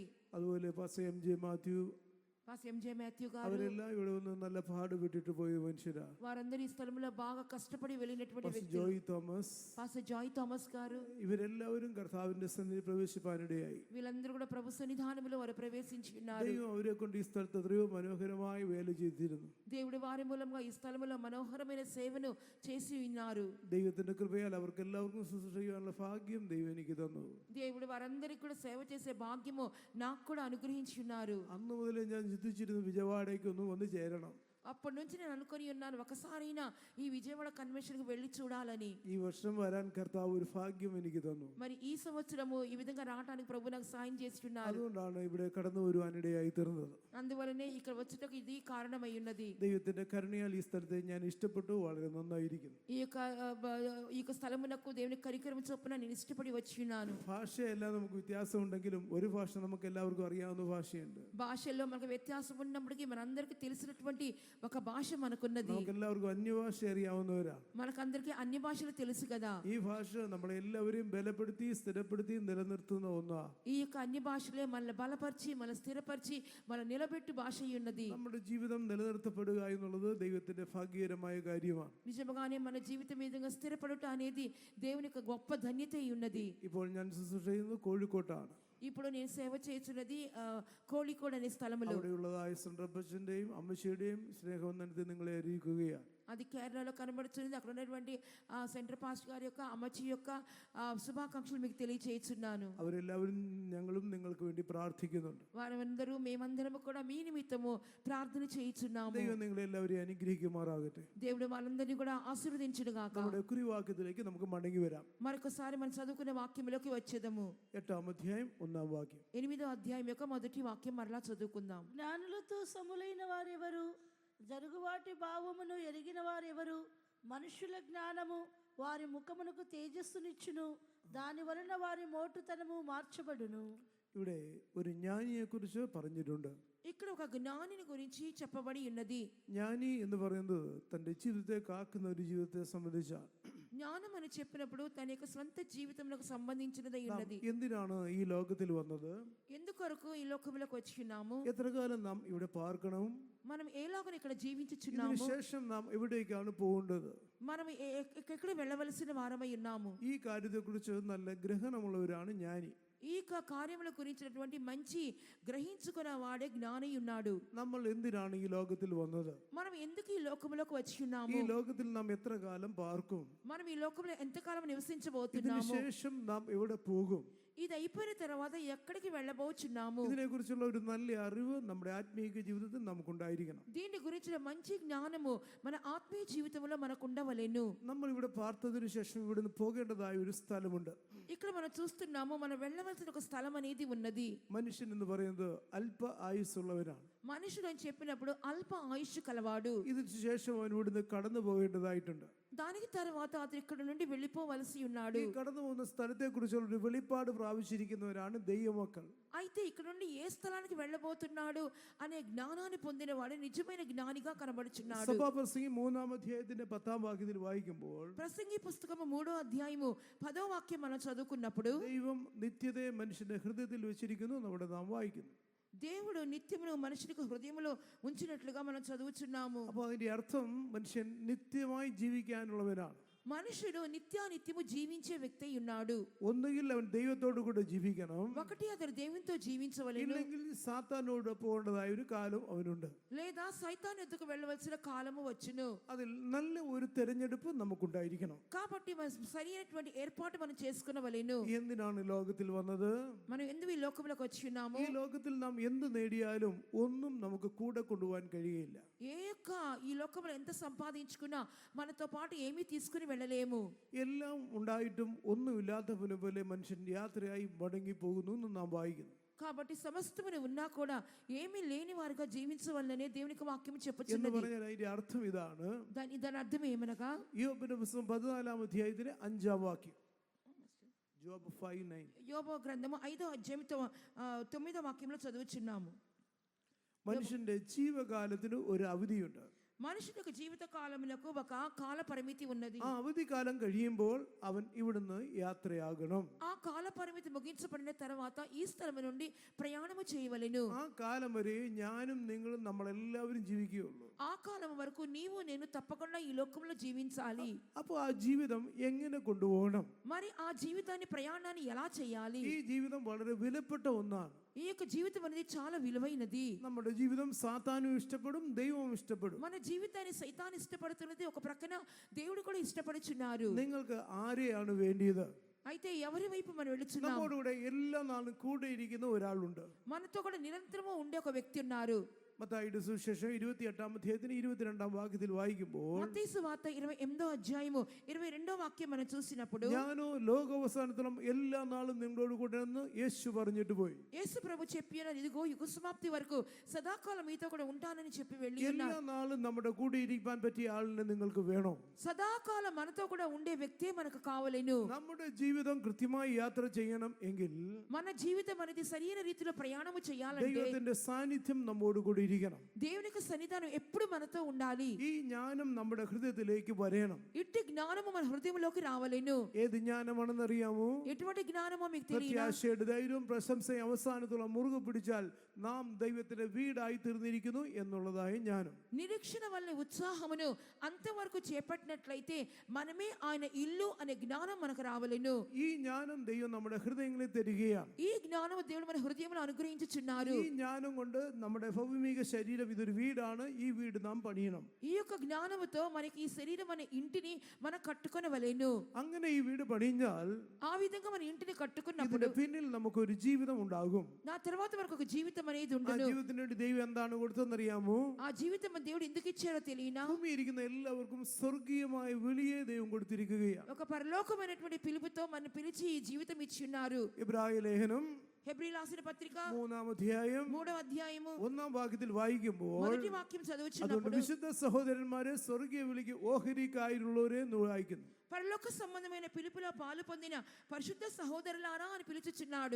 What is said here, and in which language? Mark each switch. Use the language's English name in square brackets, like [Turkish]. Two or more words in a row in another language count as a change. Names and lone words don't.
[Malayalam] അതുപോലെ പാസ്റ്റർ MJ മാത്യു గారు അവരെല്ലാം ഇവിടെ വന്ന് നല്ല പാടുപെട്ടിട്ട് പോയ മനുഷ്യരാ. [Telugu] వారందరూ ఈ స్థలంలో బాగా కష్టపడి వెళ్ళినటువంటి వ్యక్తులు. [Malayalam] ജോയ് തോമസ്, [Telugu] పాస్టర్ జాయ్ థామస్ గారు, [Malayalam] ഇവരെല്ലാവരും കർത്താവിന്റെ സന്നിധി പ്രവേശിപ്പാനിടയായി. [Telugu] వీళ్ళందరూ కూడా ప్రభు సన్నిధానములో వారు ప్రవేశించి ఉన్నారు. [Malayalam] ദൈവം അവരെ കൊണ്ട് ഈ സ്ഥലത്ത് എത്രയോ മനോഹരമായി വേല ചെയ്തിരുന്നു. [Telugu] దేవుడి వారి మూలంగా ఈ స్థలములో మనోహరమైన సేవను చేసి ఉన్నారు. [Malayalam] ദൈവത്തിന്റെ കൃപയാൽ അവർക്ക് എല്ലാവർക്കും ശുശ്രൂഷ ചെയ്യാനുള്ള ഭാഗ്യം ദൈവം എനിക്ക് തന്നു. [Telugu] దేవుడు వారందరికీ కూడా సేవ చేసే భాగ్యము నాకు కూడా అనుగ్రహించి ఉన్నారు. [Malayalam] അന്ന് മുതലേ ഞാൻ ചിന്തിച്ചിരുന്നു വിജയവാഡയ്ക്ക് ഒന്ന് വന്ന് ചേരണം. [Telugu] అప్పటి నుంచి నేను అనుకొని ఉన్నాను ఒకసారైనా ఈ విజయవాడ కన్వెన్షన్కి వెళ్ళి చూడాలని. [Malayalam] ഈ വർഷം വരാൻ കർത്താവ് ഒരു ഭാഗ്യം എനിക്ക് തന്നു. [Telugu] మరి ఈ సంవత్సరము ఈ విధంగా రావడానికి ప్రభు నాకు సాయం చేస్తున్నారు. [Malayalam] അതുകൊണ്ടാണ് ഇവിടെ കടന്നു വരുവാനിടയായി തീർന്നത്. [Telugu] అందువలనే ఇక్కడ వచ్చుటకు ఇది కారణమై ఉన్నది. [Malayalam] ദൈവത്തിന്റെ കരുണയാൽ ഈ സ്ഥലത്തെ ഞാൻ ഇഷ്ടപ്പെട്ടു. വളരെ നന്നായിരിക്കുന്നു. [Telugu] ఈ యొక్క స్థలమునకు దేవుని కనికరము చొప్పున నేను ఇష్టపడి వచ్చి ఉన్నాను. [Malayalam] ഭാഷയെല്ലാം നമുക്ക് വ്യത്യാസം ഉണ്ടെങ്കിലും ഒരു ഭാഷ നമുക്ക് എല്ലാവർക്കും അറിയാവുന്ന ഭാഷയുണ്ട്. [Telugu] భాషల్లో మనకు వ్యత్యాసం ఉన్నప్పటికీ మనందరికీ తెలిసినటువంటి ఒక భాష మనకున్నది. [Malayalam] നമുക്ക് എല്ലാവർക്കും അന്യഭാഷ അറിയാവുന്നവരാ. [Telugu] మనకందరికీ అన్ని భాషలు తెలుసు కదా. [Malayalam] ഈ ഭാഷ നമ്മളെ എല്ലാവരെയും ബലപ്പെടുത്തി സ്ഥിരപ്പെടുത്തി നിലനിർത്തുന്ന ഒന്നാ. [Telugu] ఈ యొక్క అన్ని భాషలే మనల్ని బలపరిచి మన స్థిరపరిచి మన నిలబెట్టు భాష ఉన్నది. [Malayalam] നമ്മുടെ ജീവിതം നിലനിർത്തപ്പെടുക എന്നുള്ളത് ദൈവത്തിന്റെ ഭാഗ്യകരമായ കാര്യമാണ്. [Telugu] నిజంగానే మన జీవితం విధంగా స్థిరపడుట అనేది దేవుని యొక్క గొప్ప ధన్యత ఉన్నది. [Malayalam] ഇപ്പോൾ ഞാൻ ശുശ്രൂഷ ചെയ്യുന്നത് കോഴിക്കോട്ടാണ്. [Telugu] ఇప్పుడు నేను సేవ చేస్తున్నది కోళికోడ్ అనే స్థలములో. [Malayalam] അവിടെയുള്ളതായ സെൻട്രൽ അപ്പച്ചന്റെയും അമ്മച്ചിയുടെയും സ്നേഹവന്ദനത്തെ നിങ്ങളെ അറിയിക്കുകയാണ്. [Telugu] అది కేరళలో కనబడుతుంది. అక్కడ ఉన్నటువంటి సెంటర్ పాస్ట్ గారి యొక్క అమ్మచి యొక్క శుభాకాంక్షలు మీకు తెలియచేస్తున్నాను. [Malayalam] അവരെല്ലാവരും ഞങ്ങളും നിങ്ങൾക്ക് വേണ്ടി പ്രാർത്ഥിക്കുന്നുണ്ട്. [Telugu] వారందరూ మేమందరము కూడా మీ నిమిత్తము ప్రార్థన చేయుచున్నాము. [Malayalam] ദൈവം നിങ്ങളെ എല്ലാവരെയും അനുഗ്രഹിക്കുമാറാകട്ടെ. [Telugu] దేవుడు వాళ్ళందరినీ కూడా ఆశీర్వదించును గాక. [Malayalam] നമ്മുടെ കുറിവാക്യത്തിലേക്ക് നമുക്ക് മടങ്ങി വരാം. [Telugu] మరొకసారి మనం చదువుకునే వాక్యంలోకి వచ్చేదము. [Malayalam] 8ാം അധ്യായം 1ാം വാക്യം. [Telugu] 8వ అధ్యాయం యొక్క మొదటి వాక్యం మరలా చదువుకుందాం. జ్ఞానులతో సములైన వారెవరు, జరుగువాటి భావమును ఎరిగిన వారెవరు, మనుషుల జ్ఞానము వారి ముఖమునకు తేజస్సునిచ్చును, దాని వలన వారి మోటుతనము మార్చబడును. [Malayalam] ഇവിടെ ഒരു ജ്ഞാനിയെ കുറിച്ച് പറഞ്ഞിട്ടുണ്ട്. [Telugu] ఇక్కడ ఒక జ్ఞానిని గురించి చెప్పబడి ఉన్నది. [Malayalam] ജ്ഞാനി എന്ന് പറയുന്നത് തൻ്റെ ജീവിതത്തെ കാക്കുന്ന ഒരു ജീവിതത്തെ സംബന്ധിച്ചാണ്. [Telugu] ജ്ഞാനം అని చెప్పినప్పుడు తన యొక్క స్వంత జీవితంలో సంబంధించినదై ఉన్నది. [Malayalam] എന്തിനാണ് ഈ ലോകത്തിൽ വന്നത്? [Telugu] ఎందుకొరకు ఈ లోకంలోకి వచ్చినాము? [Malayalam] എത്ര കാലം നാം ഇവിടെ പാർക്കണം? [Telugu] మనం ఏలాగో ఇక్కడ జీవించుచున్నాము? [Malayalam] ശേഷം നാം എവിടേക്കാണ് പോകേണ്ടത്? [Telugu] మనం ఎక్కడ వెళ్ళవలసిన వారమై ఉన్నాము? [Malayalam] ഈ കാര്യത്തെക്കുറിച്ച് നല്ല ഗ്രഹണമുള്ളവരാണ് ജ്ഞാനി. [Telugu] ఈ కార్యముల గురించినటువంటి మంచి గ్రహించుకున్న వాడే జ్ఞాని ఉన్నాడు. [Malayalam] നമ്മൾ എന്തിനാണ് ഈ ലോകത്തിൽ വന്നത്? [Telugu] మనం ఎందుకు ఈ లోకంలోకి వచ్చి ఉన్నాము? [Malayalam] ഈ ലോകത്തിൽ നാം എത്ര കാലം പാർക്കും? [Telugu] మనం ఈ లోకంలో ఎంతకాలం ഇതിനു నివసించబోతున్నాము? [Malayalam] ശേഷം നാം എവിടെ പോകും? [Telugu] ఇది అయిపోయిన తర్వాత ఎక్కడికి వెళ్ళబోచున్నాము? [Malayalam] ഇതിനെ കുറിച്ചുള്ള ഒരു നല്ല അറിവ് നമ്മുടെ ആത്മീയ ജീവിതത്തിൽ നമുക്കുണ്ടായിരിക്കണം. [Telugu] దీని గురించిన మంచి జ్ఞానము మన ఆత్మీయ జీవితంలో మనకు ఉండవలెను. [Malayalam] നമ്മൾ ഇവിടെ പാർത്തതിനു ശേഷം ഇവിടുന്ന് പോകേണ്ടതായ ഒരു സ്ഥലമുണ്ട്. [Telugu] ఇక్కడ మనం చూస్తున్నాము, మనం వెళ్ళవలసిన ఒక స్థలం అనేది ఉన్నది. [Malayalam] മനുഷ്യൻ എന്ന് പറയുന്നത് അല്പ ആയുസ്സുള്ളവനാണ്. [Telugu] మనుషుడు అని చెప్పినప్పుడు అల్ప ఆయుష్ కలవాడు. [Malayalam] ഇതിനു ശേഷം അവൻ ഇവിടുന്ന് കടന്നു പോകേണ്ടതായിട്ടുണ്ട്. [Telugu] దానికి తర్వాత అతను ఇక్కడ నుండి వెళ్ళిపోవలసి ఉన్నాడు. [Malayalam] ഈ കടന്നു പോകുന്ന സ്ഥലത്തെ കുറിച്ചുള്ള ഒരു വെളിപ്പാട് പ്രാപിച്ചിരിക്കുന്നവരാണ് ദൈവമക്കൾ. [Telugu] అయితే ఇక్కడ నుండి ఏ స్థలానికి వెళ్ళబోతున్నాడు అనే జ్ఞానాన్ని పొందిన వాడు నిజమైన జ్ఞానిగా కనబడుచున్నాడు. [Malayalam] സഭാപ്രസംഗി 3ാം അധ്യായത്തിന്റെ 10ാം വാക്യത്തിൽ വായിക്കുമ്പോൾ [Telugu] ప్రసంగి పుస్తకము 3వ అధ్యాయము 10వ వాక్యం మనం చదువుకున్నప్పుడు [Malayalam] ദൈവം നിത്യതയെ മനുഷ്യന്റെ ഹൃദയത്തിൽ വെച്ചിരിക്കുന്നു നമ്മുടെ നാം വായിക്കുന്നു. [Telugu] దేవుడు నిత్యమును మనుషునికి హృదయములో ఉంచినట్లుగా మనం చదువుచున్నాము. [Malayalam] അപ്പോൾ അതിന്റെ അർത്ഥം മനുഷ്യൻ നിത്യമായി ജീവിക്കാനുള്ളവനാണ്. [Telugu] మనుషుడు నిత్యానిత్యము జీవించే వ్యక్తి ఉన్నాడు. [Malayalam] ഒന്നുകിൽ അവൻ ദൈവത്തോടു കൂടെ ജീവിക്കണം, [Telugu] ఒకటి అతడు దేవునితో జీవించవలెను, [Malayalam] ഇല്ലെങ്കിൽ സാത്താനോട് പോകേണ്ടതായ ഒരു കാലം അവനുണ്ട്. [Telugu] లేదా సైతాను ఎద్దుకు వెళ్ళవలసిన కాలము వచ్చును. [Malayalam] അതിൽ നല്ല ഒരു തെരഞ്ഞെടുപ്പ് നമുക്കുണ്ടായിരിക്കണം. [Telugu] కాబట్టి సరైనటువంటి ఏర్పాటు మనం చేసుకునవలెను. [Malayalam] എന്തിനാണ് ലോകത്തിൽ വന്നത്? [Telugu] మనం ఎందుకు ఈ లోకంలోకి వచ్చి ఉన్నాము? [Malayalam] ഈ ലോകത്തിൽ നാം എന്ത് നേടിയാലും ഒന്നും നമുക്ക് കൂടെ കൊണ്ടുപോകാൻ കഴിയില്ല. [Telugu] ఈ లోకంలో ఎంత సంపాదించుకున్నా మనతో పాటు ఏమీ తీసుకుని వెళ్ళలేము. [Malayalam] എല്ലാം ഉണ്ടായിട്ടും ഒന്നുമില്ലാത്തവനെ പോലെ മനുഷ്യൻ യാത്രയായി മടങ്ങി പോകുന്നു എന്ന് നാം വായിക്കുന്നു. [Telugu] కాబట్టి సమస్తమును ఉన్నా కూడా ఏమీ లేని వారిగా జీవించవలననే దేవునికి వాక్యం എന്ന് చెప్పుచున్నది. [Malayalam] പറഞ്ഞാൽ അതിന്റെ അർത്ഥം ഇതാണ്. [Telugu] దాని అర్థం ఏమనగా [Malayalam] യോബിന്റെ പുസ്തകം 14ാം അധ്യായത്തിലെ 5ാം വാക്യം. ജോബ് 5:9. [Telugu] యోబు గ్రంథము 5వ అధ్యాయం 9వ వాక్యంలో చదువుచున్నాము. [Malayalam] മനുഷ്യന്റെ ജീവകാലത്തിന് ഒരു അവധിയുണ്ട്. [Telugu] మనుషుని యొక్క జీవిత కాలములకు ఒక కాల పరిమితి ఉన్నది. [Malayalam] ആ അവധി കാലം കഴിയുമ്പോൾ അവൻ ഇവിടുന്ന് യാത്രയാകണം. [Telugu] ఆ కాల పరిమితి ముగించబడిన తర్వాత ఈ స్థలం నుండి ప్రయాణము చేయవలెను. [Malayalam] ആ കാലം വരെ ഞാനും നിങ്ങളും നമ്മളെല്ലാവരും ജീവിക്കുകയുള്ളൂ. [Telugu] ఆ కాలం వరకు నీవు నేను తప్పకుండా ఈ లోకంలో జీవించాలి. [Malayalam] അപ്പോൾ ആ ജീവിതം എങ്ങനെ കൊണ്ടുപോകണം? [Telugu] మరి ఆ జీవితాన్ని ప్రయాణాన్ని ఎలా చేయాలి? [Malayalam] ഈ ജീവിതം വളരെ വിലപ്പെട്ട ഒന്നാണ്. [Telugu] ఈ యొక్క జీవితం అనేది చాలా విలువైనది. [Malayalam] നമ്മുടെ ജീവിതം സാത്താനും ഇഷ്ടപ്പെടും, ദൈവവും ഇഷ്ടപ്പെടും. [Telugu] మన జీవితాన్ని సైతాన్ ఇష్టపడుతున్నది, ఒక ప్రక్కన దేవుడు కూడా ఇష్టపడుచున్నారు. [Malayalam] നിങ്ങൾക്ക് ആരെയാണ് വേണ്ടിയത്? [Telugu] అయితే ఎవరి వైపు మనం వెళుచున్నాం? [Malayalam] നമ്മോടുകൂടെ എല്ലാ നാളും കൂടെ ഇരിക്കുന്ന ഒരാളുണ്ട്. [Telugu] మనతో కూడా నిరంతరము ఉండే ఒక వ్యక్తి ఉన్నారు. [Malayalam] മത്തായിയുടെ സുവിശേഷം 28ാം അധ്യായത്തിന് 22ാം വാക്യത്തിൽ വായിക്കുമ്പോൾ [Telugu] మత్తయి సువార్త 28వ అధ్యాయము 22వ వాక్యం మనం చూసినప్పుడు, [Malayalam] ഞാനോ ലോകാവസാനത്തോളം എല്ലാ നാളും നിങ്ങളോട് കൂടെ എന്ന് యేసు പറഞ്ഞിട്ട് പോയി. [Telugu] యేసు ప్రభు చెప్పినారు, ఇదిగో యుగ సమాప్తి వరకు సదాకాలం మీతో కూడా ఉంటానని చెప్పి వెళ్ళి എല്ലാ ఉన్నారు. [Malayalam] നാളും നമ്മുടെ കൂടെ ഇരിക്കാൻ പറ്റിയ ആളിനെ നിങ്ങൾക്ക് വേണോ? [Telugu] సదాకాలం మనతో కూడా ఉండే వ్యక్తే మనకు కావలేను. [Malayalam] നമ്മുടെ ജീവിതം കൃത്യമായി യാത്ര ചെയ്യണം എങ്കിൽ [Telugu] మన జీవితం అనేది సరైన రీతిలో ప్రయాణము చేయాలంటే [Malayalam] ദൈവത്തിന്റെ സാന്നിധ്യം നമ്മോട് കൂടി ഇരിക്കണം. [Telugu] దేవుని యొక్క సన్నిధానం ఎప్పుడు మనతో ఉండాలి. [Malayalam] ഈ ജ്ഞാനം നമ്മുടെ ഹൃദയത്തിലേക്ക് വരണം. [Telugu] ఇట్టి జ్ఞానము మన హృదయంలోకి రావలేను. [Malayalam] ഏത് ജ്ഞാനമാണെന്ന് അറിയാമോ? [Telugu] ఎటువంటి జ్ఞానమో మీకు తెలియదా? [Malayalam] പ്രത്യാശയുടെ ധൈര്യവും പ്രശംസയും അവസാനത്തോളം മുറുകെ പിടിച്ചാൽ നാം ദൈവത്തിന്റെ വീടായി തീർന്നിരിക്കുന്നു എന്നുള്ളതായി ജ്ഞാനം. [Telugu] నిరీక్షణ వల్ల ఉత్సాహమును అంతవరకు చేపట్టినట్లయితే మనమే ఆయన ఇల్లు అనే జ్ఞానం మనకు రావలెను. [Malayalam] ഈ ജ്ഞാനം ദൈവം നമ്മുടെ ഹൃദയങ്ങളിൽ തരികയാണ്. [Telugu] ఈ జ్ఞానము దేవుడు మన హృదయంలో అనుగ్రహించుచున్నారు. [Malayalam] ഈ ജ്ഞാനം കൊണ്ട് നമ്മുടെ ഭൗമിക ശരീരം ഇതൊരു വീടാണ്, ഈ വീട് നാം പണിയണം. [Telugu] ఈ యొక్క జ్ఞానముతో మనకి ఈ శరీరం అనే ఇంటిని మనం కట్టుకొనవలెను. [Malayalam] അങ്ങനെ ഈ വീട് പണിഞ്ഞാൽ [Telugu] ఆ విధంగా మన ఇంటిని కట్టుకున్నప్పుడు [Malayalam] ഇതിന്റെ പിന്നിൽ നമുക്കൊരു ജീവിതം ഉണ്ടാകും. [Telugu] నా తర్వాత మనకు ఒక జీవితం అనేది ആ ఉండును. [Malayalam] ജീവിതത്തിന് വേണ്ടി ദൈവം എന്താണ് കൊടുത്തതെന്നറിയാമോ? [Telugu] ఆ జీవితం మన దేవుడు ఎందుకు ఇచ్చారో తెలియనా? [Malayalam] ഭൂമി ഇരിക്കുന്ന എല്ലാവർക്കും സ്വർഗീയമായ വിളിയെ ദൈവം കൊടുത്തിരിക്കുകയാണ്. [Telugu] ఒక పరలోకమైనటువంటి పిలుపుతో మన పిలిచి ఈ జీవితం ఇచ్చి ఉన్నారు. [Malayalam] ഇബ്രായ ലേഖനം [Telugu] హెబ్రీ రాసిన పత్రిక [Malayalam] 3-ാം അധ്യായം [Telugu] 3వ అధ్యాయము [Malayalam] 1-ാം വാക്യത്തിൽ വായിക്കുമ്പോൾ [Telugu] మొదటి వాక్యం അതുകൊണ്ട് చదువుచున్నప్పుడు [Malayalam] വിശുദ്ധ സഹോദരന്മാരെ സ്വർഗീയ വിളിക്ക് ഓഹരിക്കായുള്ളവരെ വായിക്കുന്നു. [Telugu] పరలోక సంబంధమైన పిలుపులో పాలు పొందిన పరిశుద్ధ సహోదరులారా అని పిలుచుచున్నాడు.